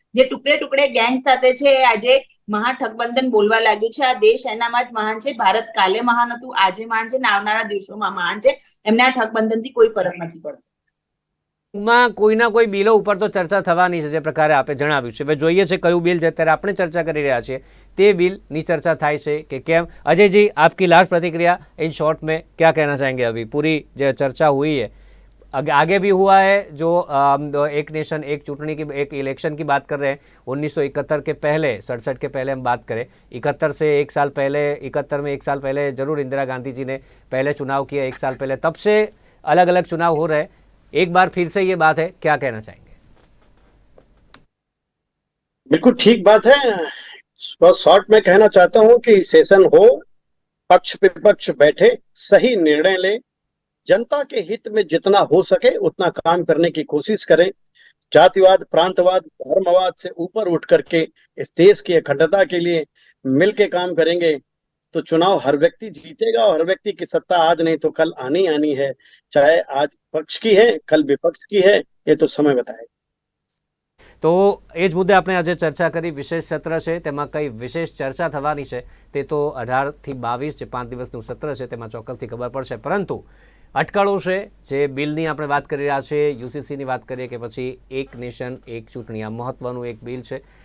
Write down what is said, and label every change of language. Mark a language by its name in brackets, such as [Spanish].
[Gujarati] જે ટુકડે ટુકડે ગેંગ સાથે છે આજે મહાઠગબંધન બોલવા લાગ્યું છે. આ દેશ એનામાં જ મહાન છે. ભારત કાલે મહાન હતું, આજે મહાન છે, આવનારા દિવસોમાં મહાન છે. એમને આ ઠગબંધનથી કોઈ ફરક નથી પડતો. માં કોઈના કોઈ બિલો ઉપર તો ચર્ચા થવાની છે, જે પ્રકારે આપે જણાવ્યું છે. હવે જોઈએ છે કયું બિલ છે. અત્યારે આપણે ચર્ચા કરી રહ્યા છીએ તે બિલની ચર્ચા થાય છે કે કેમ. [Hindi] अजय जी, आपकी लास्ट प्रतिक्रिया इन शॉर्ट में क्या कहना चाहेंगे? अभी पूरी जो चर्चा हुई है, आगे भी हुआ है, जो एक नेशन एक चुटनी की एक इलेक्शन की बात कर रहे हैं 1971 के पहले, 67 के पहले हम बात करें, 71 से 1 साल पहले, 71 में 1 साल पहले जरूर इंदिरा गांधी जी ने पहले चुनाव किया, 1 साल पहले, तब से अलग अलग चुनाव हो रहे हैं. एक बार फिर से ये बात है, क्या कहना चाहेंगे? बिल्कुल ठीक बात है. बहुत शॉर्ट में कहना चाहता हूं कि सेशन हो, पक्ष विपक्ष बैठे, सही निर्णय ले, जनता के हित में जितना हो सके उतना काम करने की कोशिश करें. जातिवाद, प्रांतवाद, धर्मवाद से ऊपर उठ करके इस देश की अखंडता के लिए मिलके काम करेंगे तो चुनाव हर व्यक्ति जीतेगा. और हर व्यक्ति की सत्ता आज नहीं तो कल आनी आनी है. चाहे आज पक्ष की है, कल विपक्ष की है, ये तो समय बताएगा. [Gujarati] તો એ જ મુદ્દે આપણે આજે ચર્ચા કરી. વિશેષ સત્ર છે, તેમાં કઈ વિશેષ ચર્ચા થવાની છે તે તો 18 થી 22 જે 5 દિવસનું સત્ર છે તેમાં ચોક્કસથી ખબર પડશે. પરંતુ અટકળો છે, જે બિલની આપણે વાત કરી રહ્યા છીએ, યુસીસીની વાત કરીએ કે પછી એક નેશન એક ચૂંટણી, આ મહત્વનું એક બિલ છે.